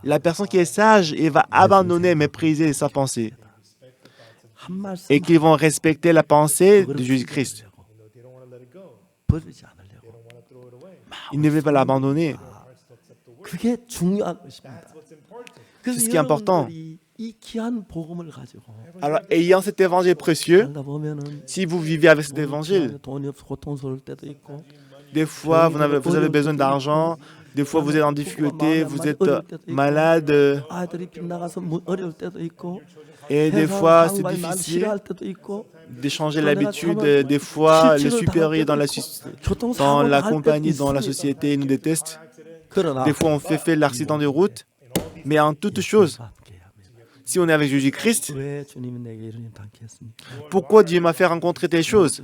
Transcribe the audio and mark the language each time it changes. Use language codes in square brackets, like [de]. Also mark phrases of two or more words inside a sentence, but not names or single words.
[fr] La personne qui est sage, elle va abandonner, mépriser sa pensée. [ko] 한 말씀 [fr] Et qu'ils vont respecter la pensée de Jésus-Christ. [en] they don't want to let it go. [ko] 버리지 않으려고. [en] They don't want to throw it away. [fr] Ils ne veulent pas l'abandonner. [ko] 그게 중요한 것입니다. [en] What's important. [ko] 그래서 [fr] C'est ce qui est important. [ko] 여러분들이 이 귀한 복음을 가지고 [fr] Alors, ayant cet évangile précieux, [ko] 살다 보면은 [fr] si vous vivez avec cet évangile, [ko] 돈이 없어 고통스러울 때도 있고 [fr] des fois vous avez besoin d'argent, des fois vous êtes en difficulté, vous êtes malade, [ko] 아이들이 빗나가서 어려울 때도 있고 [fr] et des [ko] 회사 [fr] fois c'est [ko] 상관이 날 [fr] difficile [ko] 싫어할 때도 있고 [fr] de changer l'habitude. Des fois, les supérieurs dans la compagnie, dans la société, ils nous détestent. Des fois, on fait l'accident de route. Mais en toute chose, si on est avec Jésus-Christ, pourquoi Dieu m'a fait rencontrer telle chose?